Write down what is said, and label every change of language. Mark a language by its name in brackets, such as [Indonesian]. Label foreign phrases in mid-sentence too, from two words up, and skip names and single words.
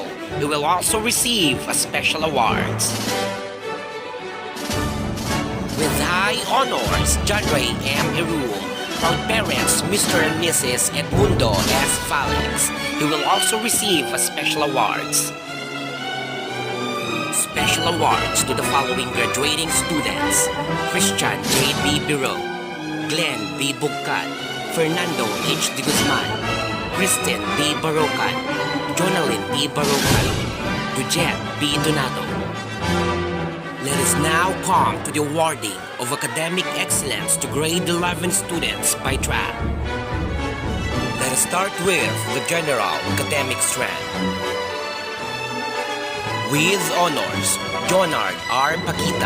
[English] He will also receive special awards. With high honors, John Ray M. Erul. Proud parents, Mr. and Mrs. Edmundo S. Valens. He will also receive special awards. Special awards to the following graduating students: Christian J. B. Biro, Glenn B. Bugkat, Fernando H. De Guzman, Kristen B. Barocan, Jonalyn B. Barocan, Dujet B. Donato. Let us now come to the awarding of academic excellence to grade 11 students by track. Let us start with the general academic strand. With honors, Jonard R. Paquita.